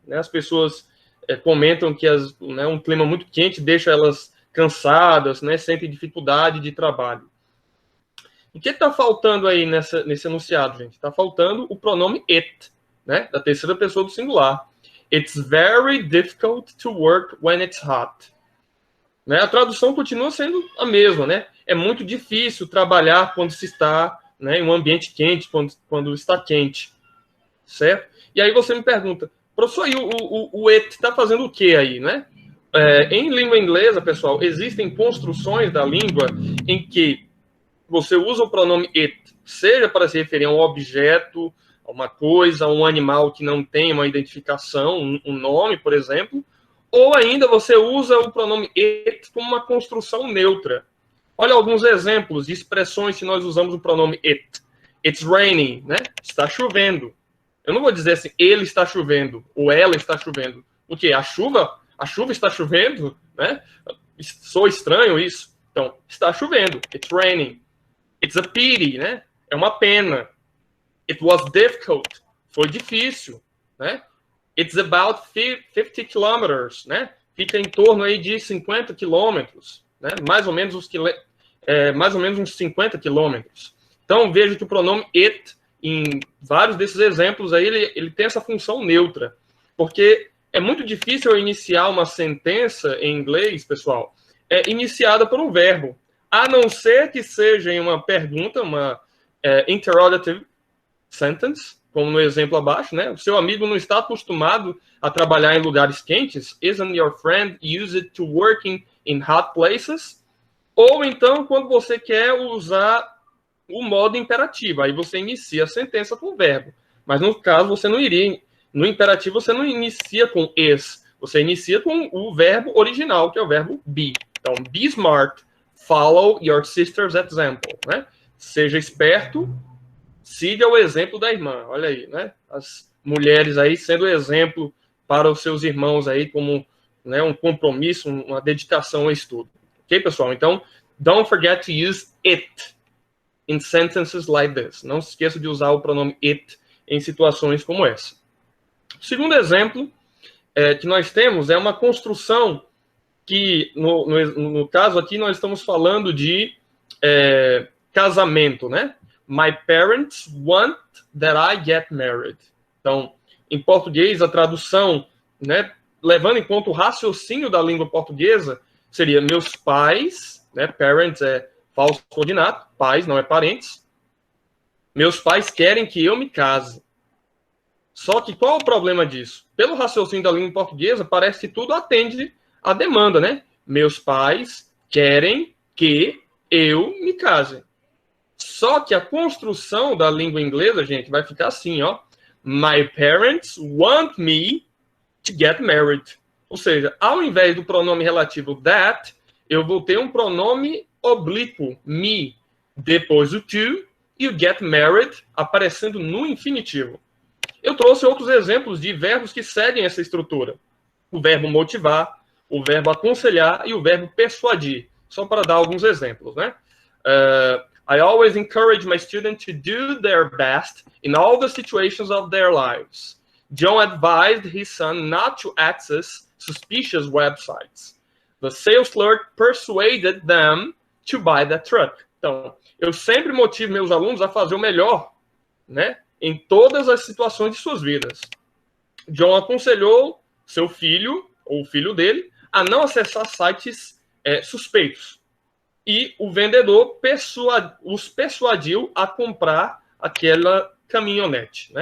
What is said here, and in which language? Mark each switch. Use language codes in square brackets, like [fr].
[pt] As pessoas comentam que um clima muito quente deixa elas cansadas, né? Sentem dificuldade de trabalho. O que está faltando aí nesse enunciado, gente? Está faltando o pronome it, né? Da terceira pessoa do singular. [en] It's very difficult to work when it's hot. [pt] Né? A tradução continua sendo a mesma, né? É muito difícil trabalhar quando se está, né, em um ambiente quente, quando está quente. Certo? E aí você me pergunta, professor, e o it está fazendo o quê aí, né? Em língua inglesa, pessoal, existem construções da língua em que você usa o pronome it, seja para se referir a um objeto, uma coisa, um animal que não tem uma identificação, um nome, por exemplo, ou ainda você usa o pronome it como uma construção neutra. Olha alguns exemplos de expressões que nós usamos o pronome it. [en] It's raining, [pt] né? Está chovendo. Eu não vou dizer assim, ele está chovendo, ou ela está chovendo. O quê? A chuva está chovendo, né? Sou estranho isso. Então, está chovendo. [en] It's raining. It's a pity, né? [pt] É uma pena. [en] It was difficult. [pt] Foi difícil, né? [en] It's about 50 kilometers, né? [pt] Fica em torno aí de 50 quilômetros, né? Mais ou menos uns 50 quilômetros. Então, veja que o pronome it, em vários desses exemplos aí, ele tem essa função neutra. Porque é muito difícil eu iniciar uma sentença em inglês, pessoal, iniciada por um verbo. A não ser que seja em uma pergunta, uma interrogative sentence, como no exemplo abaixo, né? O seu amigo não está acostumado a trabalhar em lugares quentes. [en] Isn't your friend used to working in hot places? [pt] Ou então, quando você quer usar o modo imperativo, aí você inicia a sentença com o verbo. Mas no caso, você não iria... No imperativo, você não inicia com is. Você inicia com o verbo original, que é o verbo be. Então, [en] be smart, follow your sister's example, [pt] né? Seja esperto, siga o exemplo da irmã. Olha aí, né? As mulheres aí sendo exemplo para os seus irmãos aí como, né, um compromisso, uma dedicação ao estudo. Ok, pessoal? [en] Então, don't forget to use it in sentences like this. [pt] Não se esqueça de usar o pronome it em situações como essa. O segundo exemplo que nós temos é uma construção que, no caso aqui, nós estamos falando de casamento, né? [en] My parents want that I get married. [pt] Então, em português, a tradução, né, levando em conta o raciocínio da língua portuguesa, seria meus pais, né? Parents é falso cognato, pais não é parentes. Meus pais querem que eu me case. Só que qual é o problema disso? Pelo raciocínio da língua portuguesa, parece que tudo atende à demanda, né? Meus pais querem que eu me case. Só que a construção da língua inglesa, gente, vai ficar assim, ó. [en] My parents want me to get married. [pt] Ou seja, ao invés do pronome relativo that, eu vou ter um pronome oblíquo, me, depois o to, e o get married aparecendo no infinitivo. Eu trouxe outros exemplos de verbos que seguem essa estrutura. O verbo motivar, o verbo aconselhar e o verbo persuadir. Só para dar alguns exemplos, né? [en] I always encourage my students to do their best in all the situations of their lives. John advised his son not to access suspicious websites. The sales clerk persuaded them to buy the truck. [pt] Então, eu sempre motivo meus alunos a fazer o melhor, né? Em todas as situações de suas vidas. John aconselhou seu filho, ou o filho dele, a não acessar sites suspeitos. E o vendedor os persuadiu a comprar aquela caminhonete.